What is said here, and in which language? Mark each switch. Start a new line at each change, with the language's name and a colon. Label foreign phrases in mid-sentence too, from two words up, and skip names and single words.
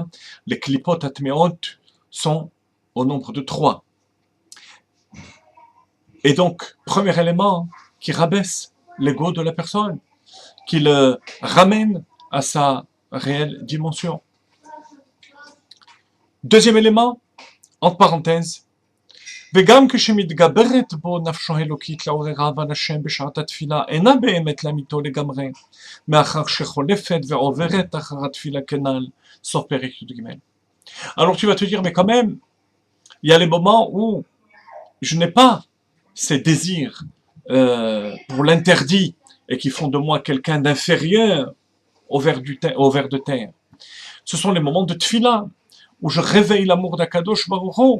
French: Les
Hebrew: קליפות הטמאות
French: sont au nombre de trois. Et donc, premier élément qui rabaisse l'ego de la personne, qui le ramène à sa réelle dimension. Deuxième élément, entre parenthèses,
Hebrew: וגם כשמתגברת בו נפשו האלוקית לעוררה ועל השם בשעת התפילה אינה באמת לאמיתו לגמרי, מאחר שחולפת ועוברת אחר התפילה כנ"ל, סוף פרק י"ג.
French: Alors tu vas te dire, mais quand même, il y a les moments où je n'ai pas ces désirs pour l'interdit et qui font de moi quelqu'un d'inférieur au ver de terre. Ce sont les moments de tfila où je réveille l'amour d'
Hebrew: הקדוש ברוך הוא.